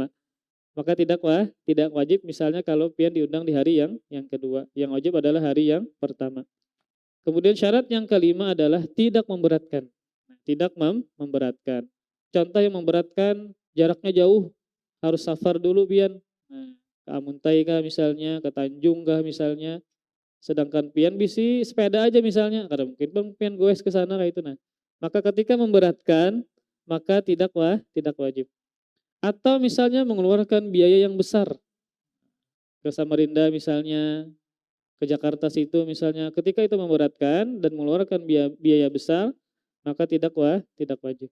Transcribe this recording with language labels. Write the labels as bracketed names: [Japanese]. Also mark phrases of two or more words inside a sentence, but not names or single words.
[Indonesian] Maka tidak wajib misalnya kalau pian diundang di hari yang kedua. Yang wajib adalah hari yang pertama. Kemudian syarat yang kelima adalah tidak memberatkan. Tidak memberatkan. Contoh yang memberatkan, jaraknya jauh. harus safar dulu pian. Nah, ke Amuntai kah misalnya, ke Tanjung kah misalnya. [Banjar] Sedangkan pian bisi sepeda aja misalnya, kada mungkin bang pian goes ke sana kayak itu nah. [Indonesian] Maka ketika memberatkan, maka tidak wajib. Atau misalnya mengeluarkan biaya yang besar ke Samarinda misalnya, ke Jakarta situ misalnya, ketika itu memberatkan dan mengeluarkan biaya besar, maka tidak wajib.